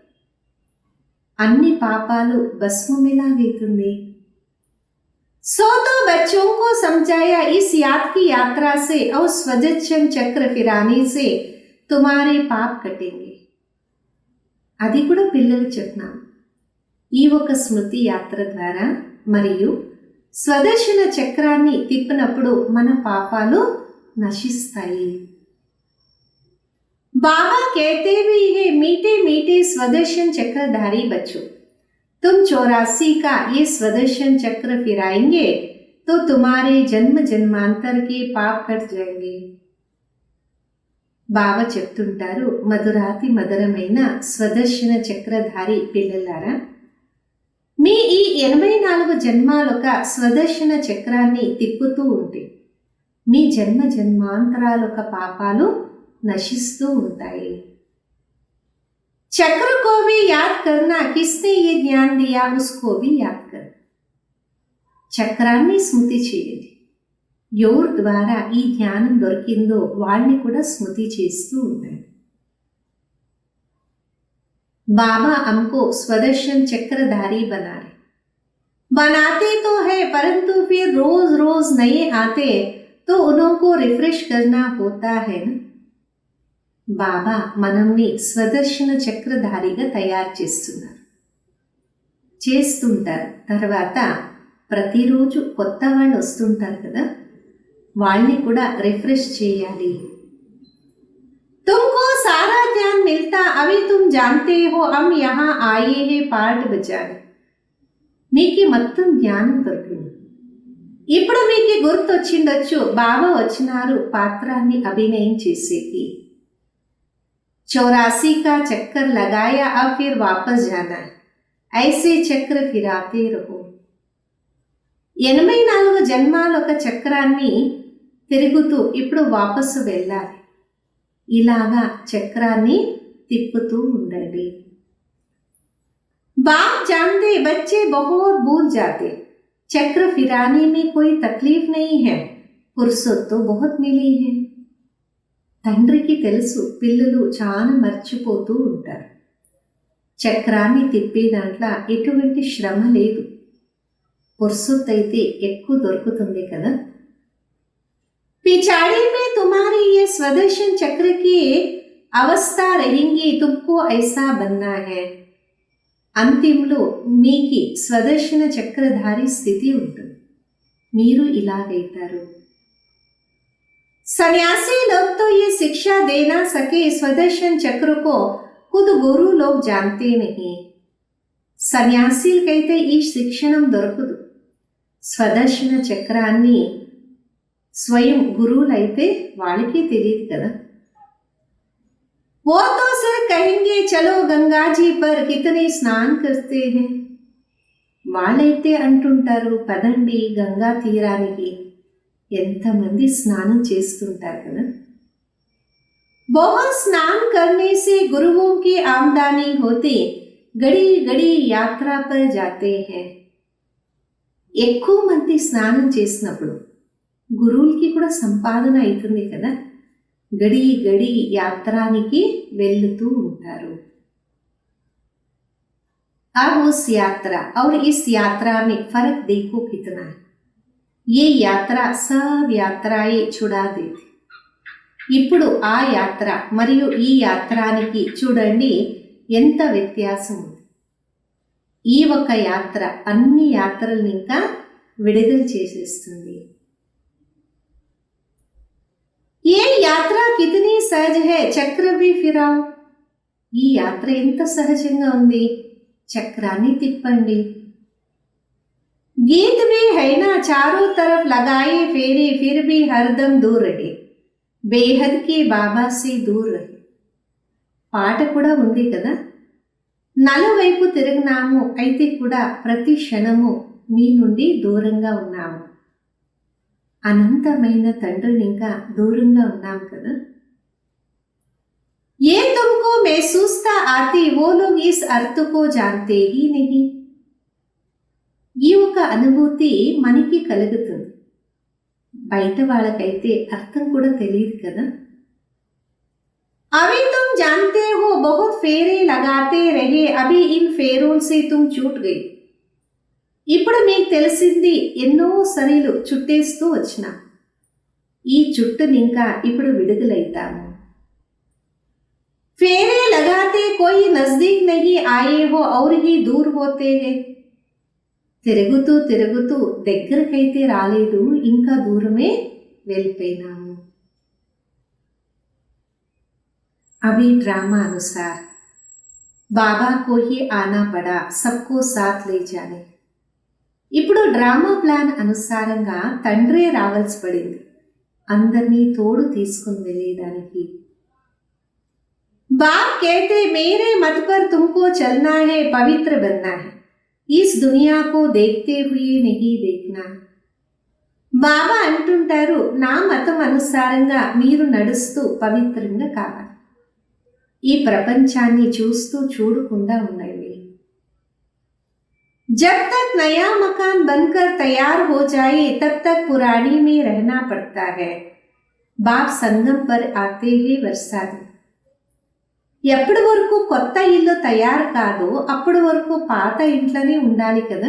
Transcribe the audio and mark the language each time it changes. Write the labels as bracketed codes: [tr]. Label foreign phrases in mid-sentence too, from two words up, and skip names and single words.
[te] అన్ని పాపాలు భస్మం ఎలాగైతుంది? [hi] सो तो बच्चों को समझाया इस याद की यात्रा से और स्वदर्शन चक्र फिराने से तुम्हारे पाप कटेंगे. [te] అది కూడా పిల్లలు చెప్పినాం. ఈ ఒక స్మృతి యాత్ర ద్వారా మరియు స్వదర్శన చక్రాన్ని తిప్పినప్పుడు మన పాపాలు నశిస్తాయి. [hi] बाबा कहते भी है मीठे मीठे स्वदर्शन चक्रधारी बच्चों, तुम 84 का ये स्वदर्शन चक्र फिराएंगे तो तुम्हारे जन्म जन्मांतर के पाप कट जाएंगे. [te] బాబా చెప్తుంటారు, మధురాతి మధురమైన స్వదర్శన చక్రధారి పిల్లలారా, మీ ఈ 84 జన్మాలొక స్వదర్శన చక్రాన్ని తిప్పుతూ ఉంటే మీ జన్మ జన్మాంతరాలొక పాపాలు నశిస్తూ ఉంటాయి. [hi] చక్ర को भी याद करना, किसने ये ज्ञान दिया उसको भी याद करना. [te] చక్రాన్ని స్మృతి చేయండి, ఎవరి ద్వారా ఈ జ్ఞానం దొరికిందో వాళ్ళని కూడా స్మృతి చేస్తూ ఉంటాడు. [hi] बाबा हमको स्वदर्शन चक्रधारी बना रहे, बनाते तो है परंतु फिर रोज रोज नए आते तो उनको रिफ्रेश करना होता है ना. [te] బాబా మనల్ని స్వదర్శన చక్రధారిగా తయారు చేస్తుంటారు. తర్వాత ప్రతిరోజు కొత్త వాళ్ళు వస్తుంటారు కదా, వాళ్ళని కూడా రిఫ్రెష్ చేయాలి. [hi] तुमको सारा ज्ञान मिलता, अभी तुम जानते हो हम यहाँ आए हैं पार्ट बजाने. [te] మీకు మొత్తం జ్ఞానం దొరికింది, ఇప్పుడు మీకు గుర్తొచ్చిండొచ్చు బాబా వచ్చినారు పాత్రాన్ని అభినయం చేసేకి. [hi] 84 का चक्कर लगाया, अब फिर वापस जाना है, ऐसे चक्र फिराते रहो. [te] 84 జన్మాల ఒక చక్రాన్ని తిరుగుతూ ఇప్పుడు వాపసు వెళ్ళాలి. ఇలాగా చక్రాన్ని తిప్పుతూ ఉండండి. [hi] बाप जानते बच्चे बहुत भूल जाते, चक्र फिराने में कोई तकलीफ नहीं है, फुर्सत तो बहुत मिली है. [te] తండ్రికి తెలుసు పిల్లలు చాలా మర్చిపోతూ ఉంటారు. చక్రాన్ని తిప్పే దాంట్లో ఎటువంటి శ్రమ లేదు, ఫుర్సత్ అయితే ఎక్కువ దొరుకుతుంది కదా. [hi] पिछाड़ी में तुम्हारी ये स्वदर्शन चक्र की अवस्था रहेंगी, तुमको ऐसा बनना है. [te] అంతింలో మీకి స్వదర్శన చక్రధారి స్థితి ఉంటుంది, మీరు ఇలాగైతారు. [hi] सन्यासी लोग तो ये शिक्षा दे ना सके, स्वदर्शन चक्र को खुद गुरु लोग जानते नहीं. [te] సన్యాసీలకైతే ఈ శిక్షణం దొరకదు. స్వదర్శన చక్రాన్ని స్వయం గురువులైతే వాళ్ళకి తెలియదు కదా. [hi] वो तो सिर्फ कहेंगे चलो गंगा जी पर कितने स्नान करते हैं. [te] వాళ్ళైతే అంటుంటారు పదండి గంగా తీరానికి, ఎంతమంది స్నానం చేస్తుంటారు కదా. [hi] बहुत स्नान करने से गुरुओं की आमदनी होती, गड़ी गड़ी यात्रा पर जाते हैं. [te] ఎక్కువ మంది స్నానం చేసినప్పుడు గురువులకి కూడా సంపాదన అవుతుంది కదా, [hi] घड़ी घड़ी [te] యాత్రానికి వెళ్తూ ఉంటారు. [hi] अब उस यात्रा और इस यात्रा में फर्क देखो कितना है. ये यात्रा सब यात्राएं छुड़ा देती. [te] ఇప్పుడు ఆ యాత్ర మరియు ఈ యాత్రానికి చూడండి ఎంత వ్యత్యాసం ఉంది. ఈ ఒక యాత్ర అన్ని యాత్రలను ఇంకా విడుదల చేసేస్తుంది. [hi] ये यात्रा कितनी सहज है, चक्र भी फिराओ. [te] ఈ యాత్ర ఎంత సహజంగా ఉంది, చక్రాన్ని తిప్పండి. [hi] गीत भी है ना, चारों तरफ लगाए फेरे फिर भी हरदम दूर रहे, बेहद के बाबा से दूर रहे. [te] పాట కూడా ఉంది కదా, నలువైపు తిరిగినాము అయితే కూడా ప్రతి క్షణము మీ నుండి దూరంగా ఉన్నాము. అనంతమైన తండ్రిని ఇంకా దూరంగా ఉన్నాం కదా. [hi] ये तुमको महसूसता आती वो लोग इस अर्थ को जानते ही नहीं. [te] ఈ ఒక అనుభూతి మనకి కలుగుతుంది, బయట వాళ్ళకైతే అర్థం కూడా తెలియదు కదా. [hi] अभी तुम जानते हो बहुत फेरे लगाते रहे, अभी इन फेरों से तुम छूट गई. [te] ఇప్పుడు మీకు తెలిసింది ఎన్నో సరీలు చుట్టేస్తూ వచ్చిన, ఈ చుట్టుని ఇంకా ఇప్పుడు విడుదలైతాము. [hi] फेरे लगाते कोई नजदीक नहीं आए हो और ही दूर होते गए. [te] తిరుగుతూ తిరుగుతూ దగ్గరకైతే రాలేదు, ఇంకా దూరమే వెళ్ళిపోయినాము. [hi] अभी ड्रामा अनुसार बाबा को ही आना पड़ा, सबको साथ ले जाने. [te] ఇప్పుడు [en] drama plan [te] అనుసారంగా తండ్రే రావాల్సి పడింది, అందరినీ తోడు తీసుకుని వెళ్ళేదానికి. [hi] बाप कहते मेरे मत पर तुमको चलना है, पवित्र बनना है, इस दुनिया को देखते हुए नहीं देखना. [te] బాబా అంటుంటారు నా మతం అనుసారంగా మీరు నడుస్తూ పవిత్రంగా కావాలి, ఈ ప్రపంచాన్ని చూస్తూ చూడకుండా ఉండండి. [hi] जब तक नया मकान बनकर तैयार हो जाए तब तक पुरानी में रहना पड़ता है. बाप संगम पर आते ही वर्षा दी. [te] ఎప్పటి వరకు కొత్త ఇల్లు తయారు కాదో అప్పటి వరకు పాత ఇంట్లోనే ఉండాలి కదా.